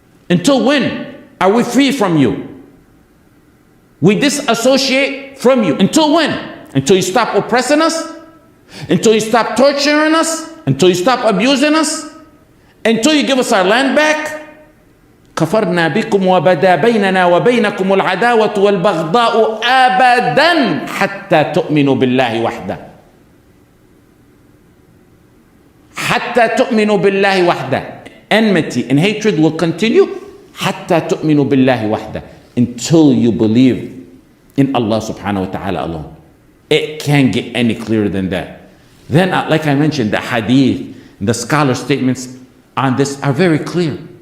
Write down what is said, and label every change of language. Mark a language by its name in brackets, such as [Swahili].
[English] Until when are we free from you? We disassociate from you. Until when? until you stop oppressing us, until you stop torturing us, until you stop abusing us, until you give us our land back. [Arabic] كفرنا بكم وبدا بيننا وبينكم العداوة والبغضاء أبدا حتى تؤمنوا بالله وحده. حتى تؤمنوا بالله وحده. [English] Enmity and hatred will continue [Arabic] حتى تؤمنوا بالله وحده, [English] until you believe in Allah subhanahu wa ta'ala alone. It can't get any clearer than that. Then, like I mentioned, the hadith, the scholar statements on this are very clear.